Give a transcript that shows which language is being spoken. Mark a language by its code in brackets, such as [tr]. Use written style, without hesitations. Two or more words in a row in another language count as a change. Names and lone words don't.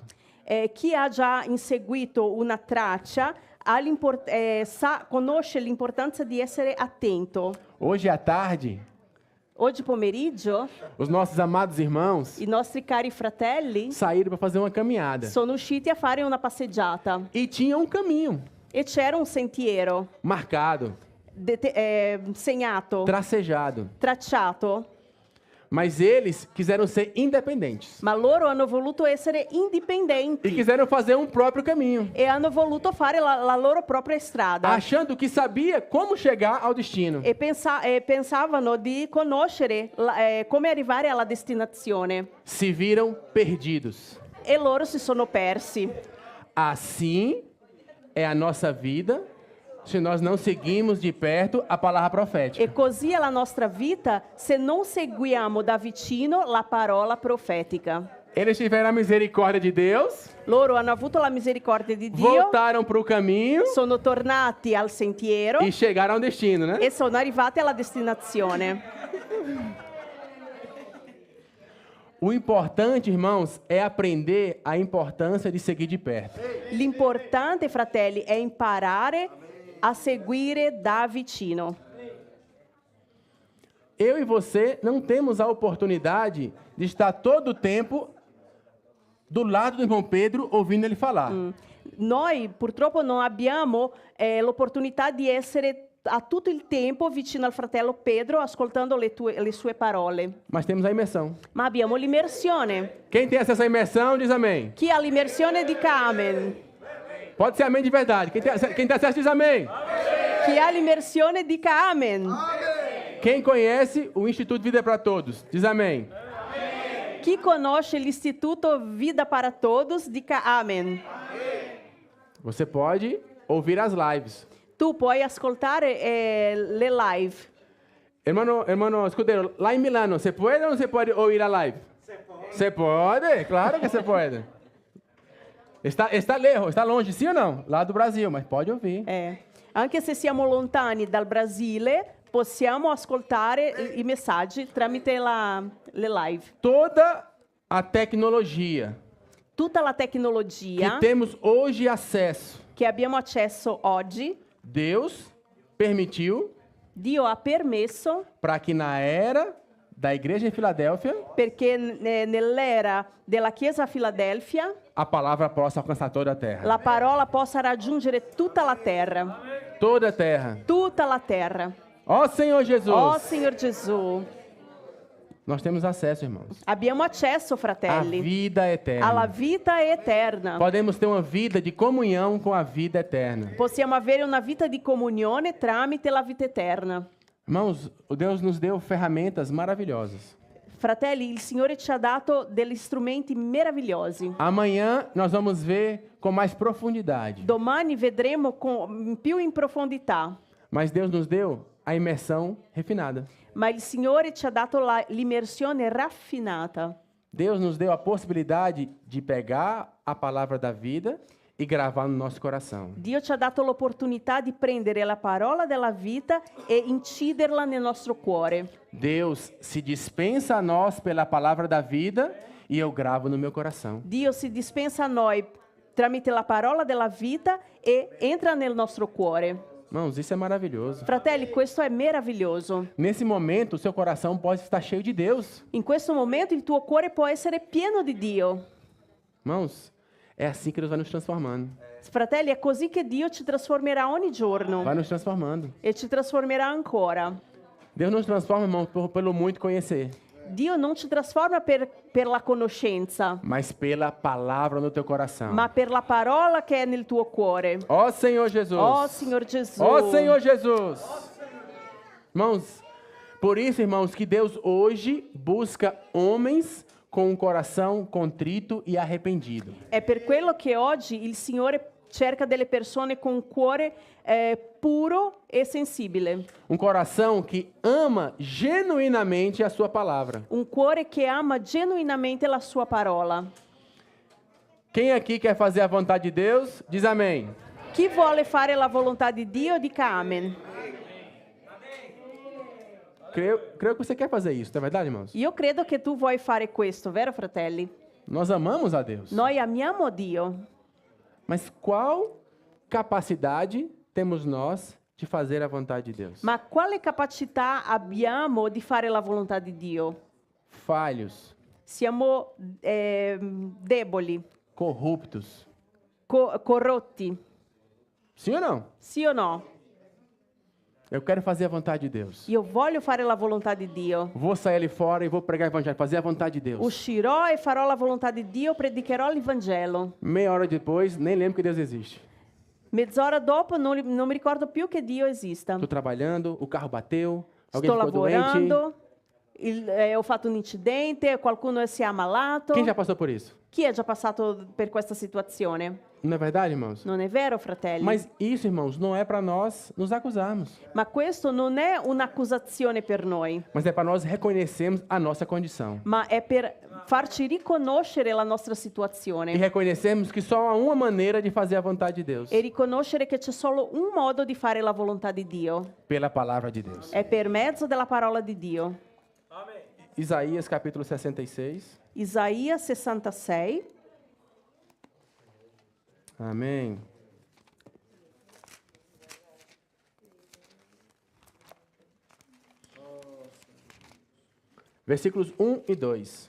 [it] Chi ha già inseguito una traccia conosce l'importanza di essere attento. [pt] Hoje à tarde, [it] Oggi pomeriggio [pt] os nossos amados irmãos [it] i nostri cari fratelli [pt] saíram para fazer uma caminhada. [it] sono usciti a fare una passeggiata [pt] E tinha um caminho [it] e c'era un sentiero [pt] marcado, [it] segnato, [pt] tracejado. [it] tracciato, [pt] Mas eles quiseram ser independentes. ma loro hanno voluto essere indipendenti E quiseram fazer um próprio caminho. [it] e hanno voluto fare la loro propria strada [pt] Achando que sabia como chegar ao destino. [it] e pensavano di conoscere come arrivare alla destinazione [pt] Se viram perdidos. [it] e loro si sono persi. [pt] Assim é a nossa vida se nós não seguimos de perto a palavra profética. [it] E così è la nostra vita se non seguiamo da vicino la parola profetica. [pt] Eles tiveram a misericórdia de Deus, [it] Loro hanno avuto la misericordia di Dio, [pt] voltaram para o caminho [it] sono tornati al sentiero [pt] e chegaram ao destino, né? [it] e sono arrivati alla destinazione. [pt] O importante, irmãos, é aprender a importância de seguir de perto. [it] L'importante, fratelli, è imparare a seguire da vicino. [pt] Eu e você não temos a oportunidade de estar todo o tempo do lado do irmão Pedro ouvindo ele falar. [it] Noi purtroppo non abbiamo l'opportunità di essere a tutto il tempo vicino al fratello Pedro ascoltando le sue parole, [pt] Mas temos a imersão. [it] ma abbiamo l'immersione. [pt] Quem tem acesso à imersão, diz amém. [it] Chi ha l'immersione dica amen. [pt] Pode ser amém de verdade. Quem tem acesso, diz amém. [it] Chi ha l'immersione dica amen. [pt] Quem conhece o Instituto Vida para Todos? Diz amém. [it] Chi conosce l'Istituto Vida para Todos dica amen. [pt] Você pode ouvir as lives. [it] Tu puoi ascoltare le live. [es] Hermano escudero, [pt] lá em Milano, você pode ou não você pode ouvir a live? Você pode, claro que você pode. [es] Está lejos, [pt] está longe, sim ou não? Lá do Brasil, mas pode ouvir. [it] Anche se siamo lontani dal Brasile, possiamo ascoltare i messaggi tramite le live. [pt] Toda a tecnologia [it] Tutta la [pt] que [it] tecnologia [pt] temos hoje acesso, [it] che abbiamo accesso oggi, [pt] Deus permitiu [it] Dio ha permesso [pt] para que na era da igreja em Filadélfia [it] perché nell'era della Chiesa a Filadelfia [pt] a palavra possa alcançar toda a terra. [it] la parola possa raggiungere tutta la terra. [pt] Toda a terra. [it] Tutta la terra. [pt] Ó Senhor Jesus. [it] Oh Signor Gesù, [pt] Nós temos acesso, irmãos. [it] abbiamo accesso, [pt] A [it] fratelli, [pt] vida eterna. [it] alla vita eterna. [pt] Podemos ter uma vida de comunhão com a vida eterna. [it] Possiamo avere una vita di comunione tramite la vita eterna. [pt] Irmãos, o Deus nos deu ferramentas maravilhosas. [it] Fratelli, il Signore ci ha dato degli strumenti meravigliosi. [pt] Amanhã nós vamos ver com mais profundidade. [it] Domani vedremo più in profondità. [pt] Mas Deus nos deu a imersão refinada. [it] Ma il Signore ci ha dato l'immersione raffinata. [pt] Deus nos deu a possibilidade de pegar a palavra da vida e gravar no nosso coração. [it] Dio ci ha dato l'opportunità di prendere la parola della vita e inciderla nel nostro cuore. [pt] Deus se dispensa a nós pela palavra da vida e eu gravo no meu coração. [it] Dio si dispensa a noi tramite la parola della vita e entra nel nostro cuore. [pt] Irmãos, isso é maravilhoso. [it] Fratelli, questo è meraviglioso. [pt] Nesse momento, o seu coração pode estar cheio de Deus. [it] In questo momento il tuo cuore può essere pieno di Dio. [pt] Irmãos, é assim que Deus vai nos transformando. [it] Fratelli, è così che Dio ci trasformerà ogni giorno [pt] Vai nos transformando. [it] e ci trasformerà ancora. [pt] Deus nos transforma, irmãos, pelo muito conhecer, [it] Dio non ci trasforma per la conoscenza, [pt] mas pela palavra no teu coração. [it] ma per la parola che è nel tuo cuore. [pt] Ó Senhor Jesus. [it] Oh, Signor Gesù. [pt] Ó Senhor Jesus. Irmãos, por isso, irmãos, que Deus hoje busca homens com um coração contrito e arrependido. [it] È per quello che oggi il Signore cerca delle persone con un cuore puro e sensibile. [pt] Um coração que ama genuinamente a sua palavra. [it] Un cuore che ama genuinamente la sua parola. [pt] Quem aqui quer fazer a vontade de Deus, diz amém. [it] Chi vuole fare la volontà di Dio, dica amen. [pt] Creio que você quer fazer isso, não é verdade, irmãos? [it] Io credo che tu vuoi fare questo, vero fratelli? [pt] Nós amamos a Deus. [it] Noi amiamo Dio, [pt] Mas qual capacidade temos nós de fazer a vontade de Deus? [it] ma quale capacità abbiamo di fare la volontà di Dio? [pt] Falhos, [it] Siamo deboli, [pt] corruptos. [it] corrotti, [pt] Sim ou não? [it] sì o no? [pt] Eu quero fazer a vontade de Deus. [it] Io voglio fare la volontà di Dio. [pt] Vou sair ali fora e vou pregar o evangelho, fazer a vontade de Deus. [it] Uscirò e farò la volontà di Dio, predicherò il Vangelo. [pt] Meia hora depois, nem lembro que Deus existe. [it] Mezz'ora dopo non mi ricordo più che Dio esista. [pt] Estou trabalhando, o carro bateu, alguém [it] Sto [pt] ficou doente. [it] lavorando, ho fatto un incidente, qualcuno si è ammalato. [pt] Quem já passou por isso? [it] Chi è già passato per questa situazione? [pt] Não é verdade, irmãos? [it] Non è vero, fratelli? [pt] Mas isso, irmãos, não é para nós nos acusarmos, [it] Ma questo non è un'accusazione per noi, [pt] mas é para nós reconhecermos a nossa condição. [it] ma è per farci riconoscere la nostra [pt] E [it] situazione [pt] reconhecermos que só há uma maneira de fazer a vontade de Deus, [it] e riconoscere che c'è solo un modo di fare la volontà di Dio. [pt] pela palavra de Deus. [it] È per mezzo della parola di Dio. [pt] Isaías capítulo 66. [it] Isaia 66. [pt] Amém. Versículos 1 e 2.